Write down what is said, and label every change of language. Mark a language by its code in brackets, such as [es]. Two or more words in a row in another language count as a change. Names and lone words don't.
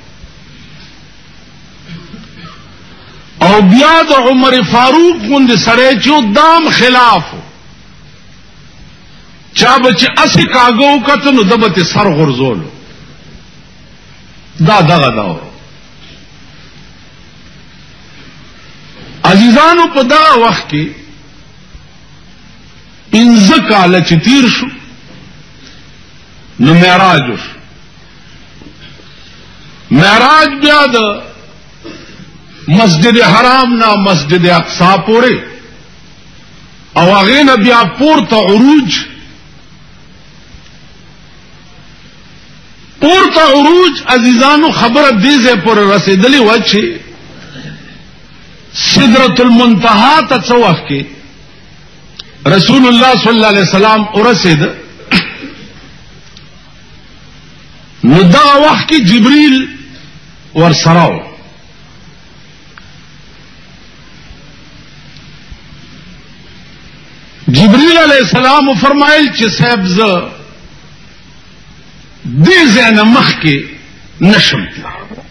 [ps] او بیا د عمر فاروق غوندې سړی چې دام خلاف چا به چې اسې کاږه وکته نو ده به ترې سر غورځولو دا دغه دور عزیزانو په دغه وخت کې 15 کاله چې تیر شو نو معراج وشو معراج بیا د مسجد حرام نا مسجد اقصا پورے او هغې نه بیا پورته عروج عزیزانو خبره دې ځای پورې رسېدلې وه چې سدرة المنتهى ته څه وخت کې رسول الله [ar] صلی الله علیه وسلم [ps] ورسېد نو دغه وخت کې جبريل ورسره و جبريل [ar] علیہ السلام [ps] فرمایل چې صاحب زه دې ځای نه مخکې نشم تللی